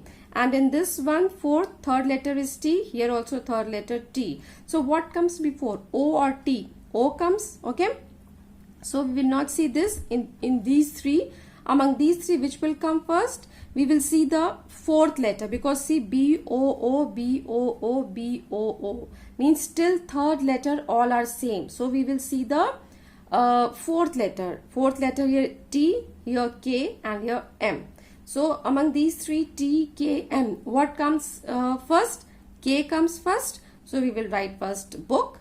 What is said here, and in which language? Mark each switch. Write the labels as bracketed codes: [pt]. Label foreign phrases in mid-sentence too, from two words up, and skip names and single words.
[en] And in this one, fourth, third letter is T. Here also third letter T. So what comes before, O or T? O comes, okay. So we will not see this in these three. Among these three, which will come first? We will see the fourth letter, because see, B-O-O, B-O-O, B-O-O means still third letter all are same. So we will see the fourth letter. Fourth letter here T, here K, and here M. So among these three, T, K, M, what comes first? K comes first. So we will write first book.